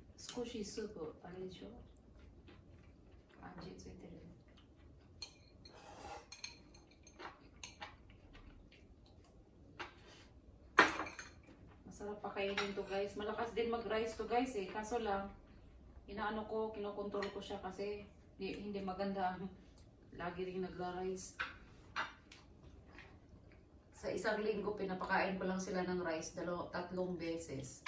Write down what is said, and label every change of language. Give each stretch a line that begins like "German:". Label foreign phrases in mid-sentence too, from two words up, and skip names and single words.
Japanese: 少しスープあれでしょ、味ついてる。
Filipino: Masarap pakainin to guys. Malakas din mag-rice to guys eh. Kaso lang, inaano ko, kinokontrol ko siya kasi hindi maganda ang lagi rin nagra-rice. Sa isang linggo, pinapakain ko lang sila ng rice 3 beses.